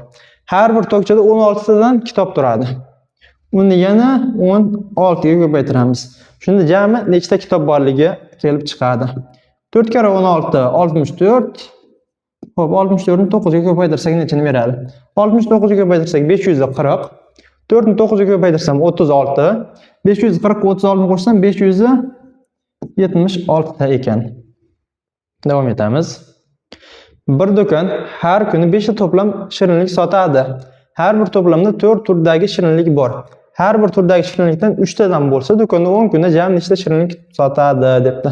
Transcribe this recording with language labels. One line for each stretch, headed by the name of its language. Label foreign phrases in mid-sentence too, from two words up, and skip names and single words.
Uzbek: Har bir tokchada 16 tadan kitob turadi. Uni yana 16 ga ko'paytiramiz. Shunda jami nechta kitob borligi kelib chiqadi. 4 kere 16 64. Xo'p, 64 ni 9 ga ko'paytirsak nechani beradi? 69 ga ko'paytirsak 540. 4 ni 9 ga ko'paytirsam 36. 540 ga 36 ni qo'shsam 576 ta ekan. Davom etamiz. Bir do'kon har kuni 5 ta to'plam shirinlik sotadi. Har bir to'plamda 4 turdagi shirinlik bor. Har bir turdagi shirinlikdan 3 tadan bo'lsa, do'konda 10 kunda jami nechta shirinlik sotadi debdi.